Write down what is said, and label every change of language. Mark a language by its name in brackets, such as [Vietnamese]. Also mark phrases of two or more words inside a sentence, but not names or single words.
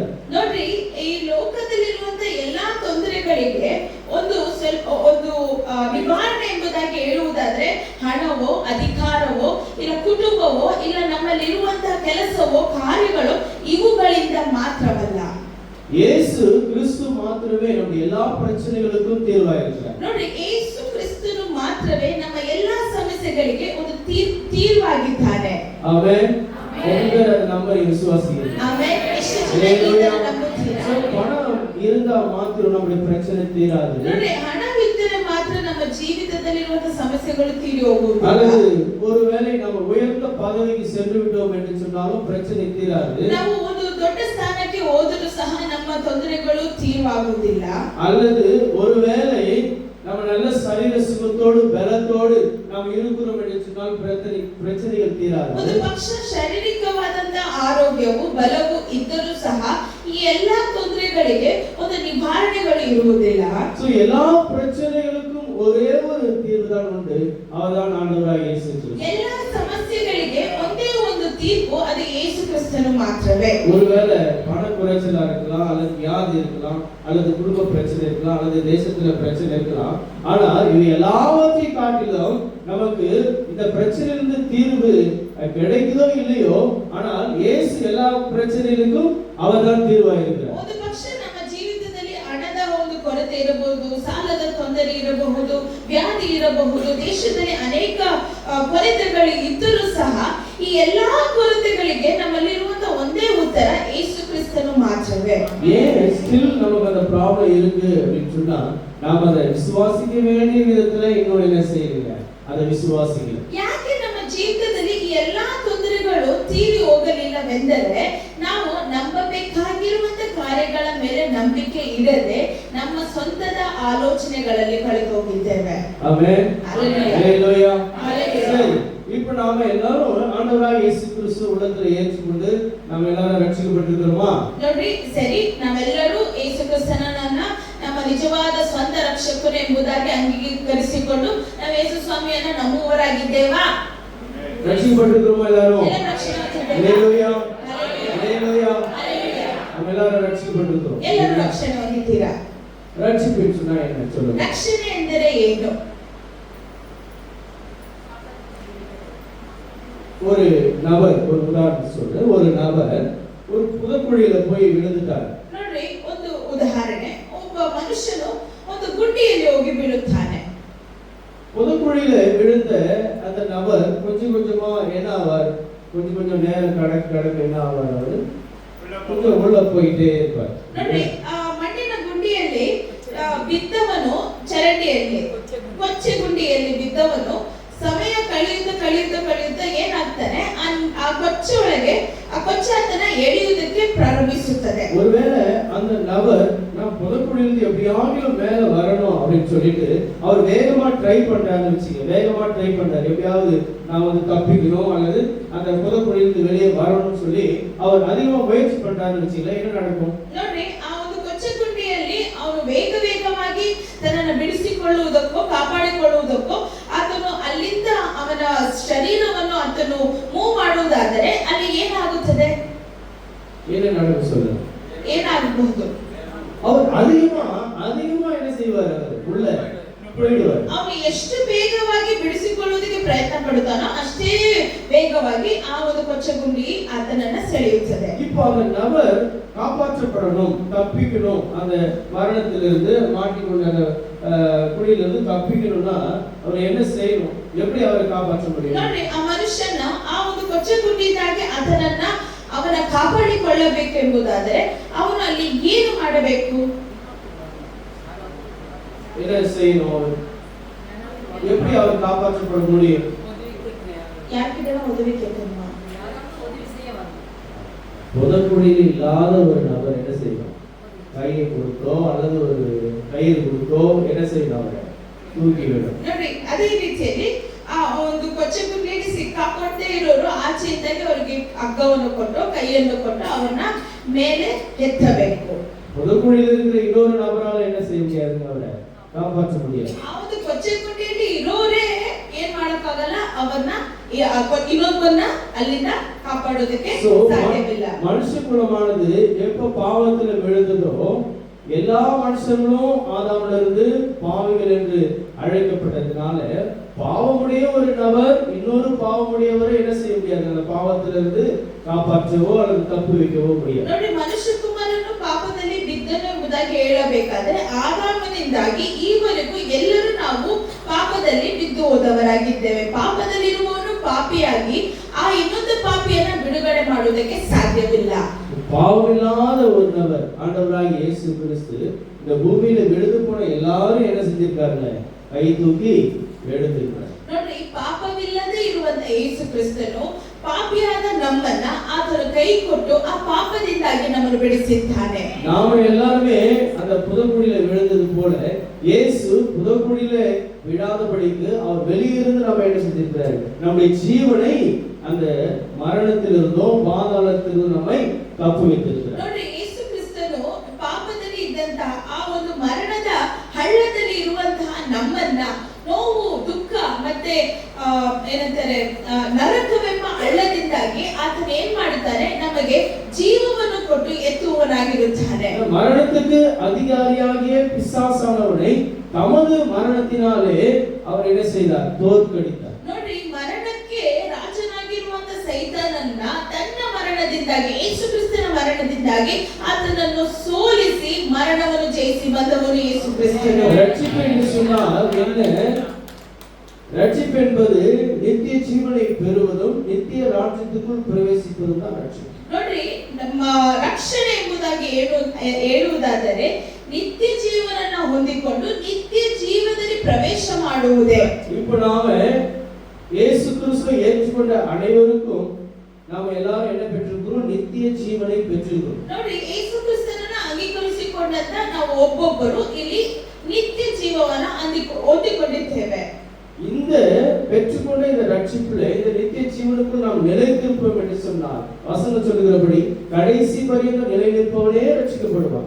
[Kannada] ನೋಡ್ರಿ, ಈ ಲೋಕದಲ್ಲಿರುವಂತ ಎಲ್ಲಾ ತೊಂದರೆಗಳಿಗೆ ಒಂದು ನಿವಾರಣೆ ಎಂಬುದಾಗಿ ಹೇಳುವುದಾದ್ರೆ, ಹಣವೋ ಅಧಿಕಾರವೋ ಇಲ್ಲ ಕುಟುಂಬವೋ ಇಲ್ಲ ನಮ್ಮಲ್ಲಿರುವಂತಹ ಕೆಲಸವೋ ಕಾರ್ಯಗಳು ಇವುಗಳಿಂದ ಮಾತ್ರವಲ್ಲ. ಯೇಸು ಕ್ರಿಸ್ತು ಮಾತ್ರವೇ ನಮ್ಮ ಎಲ್ಲಾ ಪ್ರಶ್ನೆಗಳಿಗೂ ತೀರ್ವಾಗಿರ್ತಾರೆ. ನೋಡ್ರಿ, ಯೇಸು ಕ್ರಿಸ್ತನು ಮಾತ್ರವೇ ನಮ್ಮ ಎಲ್ಲಾ ಸಮಸ್ಯೆಗಳಿಗೆ ಒಂದು ತೀರ್ವಾಗಿದ್ದಾನೆ. ಆಮೆನ್. ಒಬ್ಬರ ನಂಬರ್ ವಿಶ್ವಾಸಿಗಳು. ಆಮೆನ್. ಎಷ್ಟು ಜನ ನಂಬುತ್ತೀರಾ? [Tamil] பணம் இருந்தா மாத்திரம் நம்முடைய பிரச்சனை தீராது. [Kannada] ನೋಡ್ರಿ, ಹಣವಿದ್ದರೆ ಮಾತ್ರ ನಮ್ಮ ಜೀವಿತದಲ್ಲಿರುವಂತ ಸಮಸ್ಯೆಗಳು ತೀರಿ ಹೋಗುವುದು. [Tamil] அல்லது ஒருவேளை நம்ம உயர்ந்த பதவிக்கு சென்று விட்டோம் என்று சொன்னாலும் பிரச்சனை தீராது. [Kannada] ನಾವು ಒಂದು ದೊಡ್ಡ ಸ್ಥಾನಕ್ಕೆ ಹೋದರೂ ಸಹ ನಮ್ಮ ತೊಂದರೆಗಳು ತೀರವಾಗುವುದಿಲ್ಲ. [Tamil] அல்லது ஒருவேளை நம்ம நல்ல சரீர சுகத்தோடு பலத்தோடு நாம் இருக்கிறோம் என்று சொன்னால் பிரச்சனைகள் தீராது. [Kannada] ಒಂದು ಪಕ್ಷ ಶಾರೀರಿಕವಾದಂತ ಆರೋಗ್ಯವು ಬಲವು ಇದ್ದರೂ ಸಹ ಈ ಎಲ್ಲಾ ತೊಂದರೆಗಳಿಗೆ ಒಂದು ನಿವಾರಣೆಗಳು ಇರುವುದಿಲ್ಲ. [Tamil] சோ எல்லா பிரச்சனைகளுக்கும் ஒரே ஒரு தீர்வு தான் உண்டு, அதுதான் ஆண்டவராகிய இயேசு கிறிஸ்து. [Kannada] ಎಲ್ಲಾ ಸಮಸ್ಯೆಗಳಿಗೆ ಒಂದೇ ಒಂದು ತೀರ್ಪು, ಅದು ಯೇಸು ಕ್ರಿಸ್ತನು ಮಾತ್ರವೇ. [Tamil] ஒருவேளை பண குறைச்சலா இருக்கலாம், அல்லது வியாதி இருக்கலாம், அல்லது குடும்ப பிரச்சனை இருக்கலாம், அல்லது தேசத்துல பிரச்சனை இருக்கலாம். ஆனா இது எல்லாவற்றையும் காட்டிலும் நமக்கு இந்த பிரச்சனையிலிருந்து தீர்வு கிடைக்குதோ இல்லையோ, ஆனால் இயேசு எல்லா பிரச்சனைகளுக்கும் அவர்தான் தீர்வாக இருக்கிறார். [Kannada] ಒಂದು ಪಕ್ಷ ನಮ್ಮ ಜೀವಿತದಲ್ಲಿ ಹಣದ ಒಂದು ಕೊರತೆ ಇರಬಹುದು, ಸಾಲದ ತೊಂದರೆ ಇರಬಹುದು, ವ್ಯಾಧಿ ಇರಬಹುದು, ದೇಶದಲ್ಲಿ ಅನೇಕ ಕೊರತೆಗಳು ಇದ್ದರೂ ಸಹ ಈ ಎಲ್ಲಾ ಕೊರತೆಗಳಿಗೆ ನಮ್ಮಲ್ಲಿರುವಂತಹ ಒಂದೇ ಉತ್ತರ ಯೇಸು ಕ್ರಿಸ್ತನು ಮಾತ್ರವೇ. [Tamil] ஏன் ஸ்டில் நமக்கு அந்த ப்ராப்ளம் இருக்கு அப்படின்னு சொன்னா, நாம அதை விசுவாசிக்க வேண்டிய விதத்துல இன்னும் என்ன செய்யல, அதை விசுவாசிக்கல. [Kannada] ಯಾಕೆ ನಮ್ಮ ಜೀವಿತದಲ್ಲಿ ಈ ಎಲ್ಲಾ ತೊಂದರೆಗಳು ತೀರಿ ಹೋಗಲಿಲ್ಲವೆಂದರೆ, ನಾವು ನಂಬಬೇಕಾಗಿರುವಂತ ಕಾರ್ಯಗಳ ಮೇಲೆ ನಂಬಿಕೆ ಇಡದೆ ನಮ್ಮ ಸ್ವಂತದ ಆಲೋಚನೆಗಳಲ್ಲಿ ಕಳೆದು ಹೋಗಿದ್ದೇವೆ. ಆಮೆನ್. [Tamil] ஹalleluya. ஹalleluya. இப்போ நாம எல்லாரும் ஆண்டவராகிய இயேசு கிறிஸ்து உள்ளத்துல ஏற்றுக்கொண்டு நாம எல்லாரும் ரட்சிக்கப்பட்டிருக்கிறோமா? [Kannada] ನೋಡ್ರಿ, ಸರಿ, ನಾವೆಲ್ಲರೂ ಯೇಸು ಕ್ರಿಸ್ತನನ್ನ ನಮ್ಮ ನಿಜವಾದ ಸ್ವಂತ ರಕ್ಷಕರು ಎಂಬುದಾಗಿ ಅಂಗೀಕರಿಸಿಕೊಂಡು ನಾವು ಯೇಸು ಸ್ವಾಮಿಯನ್ನ ನಂಬುವವರಾಗಿದ್ದೇವಾ? [Tamil] ரட்சிக்கப்பட்டிருக்கிறோமா எல்லாரும்? [Kannada] ಎಲ್ಲ ರಕ್ಷಣೆ [Tamil] ஹalleluya. ஹalleluya. ஹalleluya. நம்ம எல்லாரும் ரட்சிக்கப்பட்டிருக்கிறோம். [Kannada] ಎಲ್ಲರೂ ರಕ್ಷಣೆ ಹೊಂದಿದ್ದೀರಾ? [Tamil] ரட்சிப்புன்னா என்ன சொல்லுங்க? [Kannada] ರಕ್ಷಣೆ ಎಂದರೆ ಏನು? [Tamil] ஒரு நபர், ஒரு உதாரணம் சொல்றேன், ஒரு நபர் ஒரு புதக்குழியில போய் விழுந்துட்டார். [Kannada] ನೋಡ್ರಿ, ಒಂದು ಉದಾಹರಣೆ, ಒಬ್ಬ ಮನುಷ್ಯನು ಒಂದು ಗುಂಡಿಯಲ್ಲಿ ಹೋಗಿ ಬೀಳುತ್ತಾನೆ. [Tamil] புதக்குழியில விழுந்த அந்த நபர் கொஞ்சம் கொஞ்சமா என்ன ஆவார், கொஞ்சம் நேரம் கடக்க என்ன ஆவார், அவர் கொஞ்சம் உள்ள போயிட்டே இருப்பார். [Kannada] ನೋಡ್ರಿ, ಆ ಮಣ್ಣಿನ ಗುಂಡಿ ಬಿದ್ದವನು ಚರಂಡಿಯಲ್ಲಿ ಕೊಚ್ಚೆಗುಂಡಿಯಲ್ಲಿ ಬಿದ್ದವನು ಸಮಯ ಕಳೆಯುತ್ತಾ ಏನಾಗ್ತಾನೆ ಆ ಕೊಚ್ಚೆ ಒಳಗೆ ಆ ಕೊಚ್ಚೆ ಆತನ ಎಳೆಯುವುದಕ್ಕೆ ಪ್ರಾರಂಭಿಸುತ್ತದೆ. [Tamil] ஒருவேளை அந்த நபர் நான் புதக்குழியிலிருந்து எப்படியாவது மேல வரணும் அப்படின்னு சொல்லிட்டு அவர் வேகமா ட்ரை பண்றாருன்னு வச்சுக்க, வேகமா ட்ரை பண்றாரு எப்படியாவது நான் வந்து தப்பிக்கணும் அல்லது அந்த புதக்குழியிலிருந்து வெளியே வரணும்னு சொல்லி அவர் அதிகமா முயற்சி பண்றாருன்னு வச்சுக்கல, என்ன நடக்கும்? [Kannada] ನೋಡ್ರಿ, ಆ ಒಂದು ಕೊಚ್ಚೆಗುಂಡಿಯಲ್ಲಿ ಅವನು ವೇಗವಾಗಿ ತನ್ನನ್ನು ಬಿಡಿಸಿಕೊಳ್ಳುವುದಕ್ಕೋ ಕಾಪಾಡಿಕೊಳ್ಳುವುದಕ್ಕೋ ಆತನು ಅಲ್ಲಿಂದ ಅವನ ಶರೀರವನ್ನು ಆತನು ಮೂವ್ ಮಾಡುವುದಾದರೆ ಅಲ್ಲಿ ಏನಾಗುತ್ತದೆ? [Tamil] என்ன நடக்கும் சொல்லுங்க? [Kannada] ಏನಾಗಬಹುದು? [Tamil] அவர் அதிகமா என்ன செய்வார்? அவர் உள்ள போயிடுவார். [Kannada] ಅವನು ಎಷ್ಟು ವೇಗವಾಗಿ ಬಿಡಿಸಿಕೊಳ್ಳುವುದಕ್ಕೆ ಪ್ರಯತ್ನ ಪಡುತ್ತಾನೋ ಅಷ್ಟೇ ವೇಗವಾಗಿ ಆ ಒಂದು ಕೊಚ್ಚಗುಂಡಿ ಆತನನ್ನ ಸೆಳೆಯುತ್ತದೆ. [Tamil] இப்போ அந்த நபர் காப்பாற்றப்படணும், தப்பிக்கணும், அந்த மரணத்திலிருந்து மாட்டிக்கொண்ட குழியிலிருந்து தப்பிக்கணும்னா அவர் என்ன செய்யணும்? எப்படி அவரை காப்பாற்ற முடியும்? [Kannada] ನೋಡಿ, ಆ ಮನುಷ್ಯನ ಆ ಒಂದು ಕೊಚ್ಚಗುಂಡಿಯಿಂದಾಗಿ ಅವನ ಕಾಪಾಡಿಕೊಳ್ಳಬೇಕೆಂಬುದಾದರೆ ಅವನು ಅಲ್ಲಿ ಏನು ಮಾಡಬೇಕು? [Tamil] என்ன செய்யணும்? எப்படி அவர் காப்பாற்றப்பட முடியும்? [Kannada] ಯಾಕಿದೆಲ್ಲ ಉದವಿ ಕೇಳ್ತೀನಮ್ಮ? [Tamil] புதக்குழியில் இல்லாத ஒரு நபர் என்ன செய்யணும்? கையை கொடுத்தோ அல்லது ஒரு கயிறு கொடுத்தோ என்ன செய்யணும்? அவரை தூக்கி விடணும். [Kannada] ನೋಡಿ, ಅದೇ ರೀತಿಯಲ್ಲಿ ಆ ಒಂದು ಕೊಚ್ಚಗುಂಡಿಯಲ್ಲಿ ಸಿಕ್ಕಾಕೊಂಡೇ ಇರೋರು ಆಚೆಯಿಂದಾಗಿ ಅವರಿಗೆ ಹಗ್ಗವನ್ನು ಕೊಟ್ಟು ಕೈಯನ್ನು ಕೊಟ್ಟು ಅವರನ್ನ ಮೇಲೆ ಎತ್ತಬೇಕು. [Tamil] புதக்குழியில் இருக்கிற இன்னொரு நபரால என்ன செய்ய முடியாது? அவரை காப்பாற்ற முடியாது. [Kannada] ಆ ಒಂದು ಕೊಚ್ಚಗುಂಡಿಯಲ್ಲಿ ಇರೋರೇ ಏನ್ ಮಾಡಕ್ಕಾಗಲ್ಲ, ಅವರನ್ನ ಇನ್ನೊಬ್ಬನ್ನ ಅಲ್ಲಿಂದ ಕಾಪಾಡೋದಕ್ಕೆ ಸಾಧ್ಯವಿಲ್ಲ. [Tamil] மனுஷ குலமானது எப்ப பாவத்துல விழுந்ததோ எல்லா மனுஷங்களும் ஆதாம்ல இருந்து பாவிகள் என்று அழைக்கப்பட்டதுனால பாவமுடைய ஒரு நபர் இன்னொரு பாவமுடையவரை என்ன செய்ய முடியாது? அந்த பாவத்திலிருந்து காப்பாற்றவோ அல்லது தப்பு வைக்கவோ முடியாது. [Kannada] ನೋಡಿ, ಮನುಷ್ಯ ಕುಮಾರನು ಪಾಪದಲ್ಲಿ ಬಿದ್ದನು ಎಂಬುದಾಗಿ ಹೇಳಬೇಕಾದ್ರೆ ಆದಾಮನಿಂದಾಗಿ ಈವರೆಗೂ ಎಲ್ಲರೂ ನಾವು ಪಾಪದಲ್ಲಿ ಬಿದ್ದು ಹೋದವರಾಗಿದ್ದೇವೆ. ಪಾಪದಲ್ಲಿರುವವನು ಪಾಪಿಯಾಗಿ ಆ ಇನ್ನೊಂದು ಪಾಪಿಯನ್ನ ಬಿಡುಗಡೆ ಮಾಡುವುದಕ್ಕೆ ಸಾಧ್ಯವಿಲ್ಲ. [Tamil] பாவமில்லாத ஒரு நபர் ஆண்டவராகிய இயேசு கிறிஸ்து இந்த பூமியில விழுந்து போன எல்லாரும் என்ன செஞ்சிருக்காங்க? கை தூக்கி எழுந்திருக்கிறார். [Kannada] ನೋಡಿ, ಪಾಪವಿಲ್ಲದೆ ಇರುವಂತ ಯೇಸು ಕ್ರಿಸ್ತನು ಪಾಪಿಯಾದ ನಮ್ಮನ್ನ ಆತನ ಕೈ ಕೊಟ್ಟು ಆ ಪಾಪದಿಂದಾಗಿ ನಮ್ಮನ್ನು ಬಿಡಿಸಿದ್ದಾನೆ. [Tamil] நாம எல்லாரும் அந்த புதக்குழியில விழுந்தது போல இயேசு புதக்குழியில விழாதபடிக்கு அவர் வெளியிருந்து நம்ம என்ன செஞ்சிருக்கிறார்? நம்முடைய ஜீவனை அந்த மரணத்திலிருந்தும் பாதாளத்திலிருந்தும் நம்மை தப்புவித்திருக்கிறார். [Kannada] ನೋಡಿ, ಯೇಸು ಕ್ರಿಸ್ತನು ಪಾಪದಲ್ಲಿ ಇದ್ದಂತಹ ಆ ಒಂದು ಮರಣದ ಹಳ್ಳದಲ್ಲಿ ಇರುವಂತಹ ನಮ್ಮನ್ನ ನೋವು, ದುಃಖ ಮತ್ತೆ ಏನಂತಾರೆ ನರಕವೆಂಬ ಹಳ್ಳದಿಂದಾಗಿ ಆತನ ಏನ್ ಮಾಡುತ್ತಾನೆ? ನಮಗೆ ಜೀವವನ್ನು ಕೊಟ್ಟು ಎತ್ತುವವನಾಗಿರುತ್ತಾನೆ. [Tamil] மரணத்துக்கு அதிகாரியாகிய பிசாசானவனை தமது மரணத்தினாலே அவர் என்ன செய்தார்? தோற்கடித்தார். [Kannada] ನೋಡಿ, ಮರಣಕ್ಕೆ ರಾಜನಾಗಿರುವಂತ ಸೈತಾನನ್ನ ತನ್ನ ಮರಣದಿಂದಾಗಿ, ಯೇಸು ಕ್ರಿಸ್ತನ ಮರಣದಿಂದಾಗಿ ಆತನನ್ನು ಸೋಲಿಸಿ ಮರಣವನ್ನು ಜಯಿಸಿ ಬಂದವನು ಯೇಸು ಕ್ರಿಸ್ತನು. [Tamil] ரட்சிப்பு என்று சொன்னால் என்ன? ரட்சிப்பு என்பது நித்திய ஜீவனை பெறுவதும் நித்திய ராஜ்யத்துக்குள் பிரவேசிப்பதும் தான் ரட்சிப்பு. [Kannada] ನೋಡಿ, ನಮ್ಮ ರಕ್ಷಣೆ ಎಂಬುದಾಗಿ ಹೇಳುವುದಾದರೆ ನಿತ್ಯ ಜೀವನನ್ನ ಹೊಂದಿಕೊಂಡು ನಿತ್ಯ ಜೀವನದಲ್ಲಿ ಪ್ರವೇಶ ಮಾಡುವುದೇ. [Tamil] இப்போ நாம இயேசு கிறிஸ்துவை ஏற்றுக்கொண்ட அனைவருக்கும் நாம எல்லாரும் என்ன பெற்றிருக்கிறோம்? நித்திய ஜீவனை பெற்றிருக்கிறோம். [Kannada] ನೋಡಿ, ಯೇಸು ಕ್ರಿಸ್ತನನ್ನ ಅಂಗೀಕರಿಸಿಕೊಂಡಂತ ನಾವು ಒಬ್ಬೊಬ್ಬರು ಇಲ್ಲಿ ನಿತ್ಯ ಜೀವವನ್ನ ಹೊಂದಿಕೊಂಡಿದ್ದೇವೆ. [Tamil] இந்த பெற்றுக்கொண்ட இந்த ரட்சிப்பிலே இந்த நித்திய ஜீவனுக்குள் நாம் நிலைத்திருப்போம் என்று சொன்னால் வசனம் சொல்லுகிறபடி கடைசி பரியந்தம் நிலை நிற்பவனே ரட்சிக்கப்படுவான்.